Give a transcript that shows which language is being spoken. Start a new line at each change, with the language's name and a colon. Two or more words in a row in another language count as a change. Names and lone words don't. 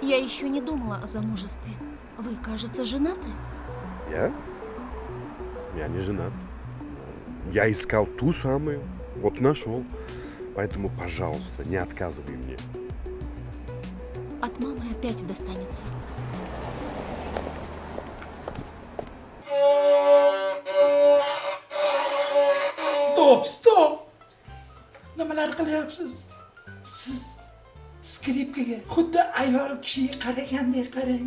Russian: Я еще не думала о замужестве. Вы, кажется, женаты? Я? Я не женат. Я искал ту самую, вот нашел. Поэтому, пожалуйста, не отказывай мне. От мамы опять достанется. Stop!
Uzbek: Nimalar qilyapsiz? Siz skripkaga xuddi ayol kishiga qaragandek qarang.